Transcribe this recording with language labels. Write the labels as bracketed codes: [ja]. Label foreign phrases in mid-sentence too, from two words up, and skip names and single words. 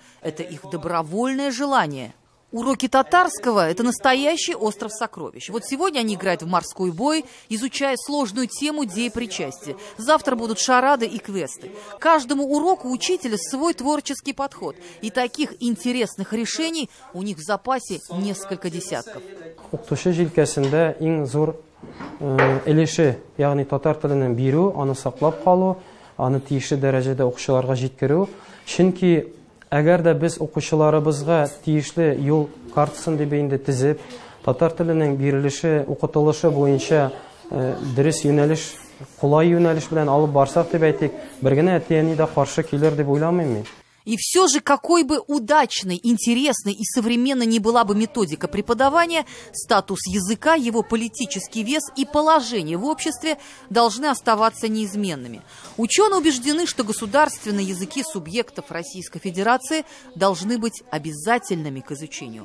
[ru] Это их добровольное желание. Уроки татарского – это настоящий остров сокровищ. Вот сегодня они играют в морской бой, изучая сложную тему деепричастия. Завтра будут шарады и квесты. Каждому уроку учителя свой творческий подход. И таких интересных решений у них в запасе несколько десятков. [tt] Әгәр дә без укучыларыбызга тиешле юл картасын дип инде тизеп, татар теленең бирелеше, укытылышы буенча дөрес юнәлеш, кулай юнәлеш белән алып барсак дип әйтик, бер генә әти-әни дә каршы килер дип уйламыйм мин. [ru] И все же, какой бы удачной, интересной и современной ни была бы методика преподавания, статус языка, его политический вес и положение в обществе должны оставаться неизменными. Ученые убеждены, что государственные языки субъектов Российской Федерации должны быть обязательными к изучению.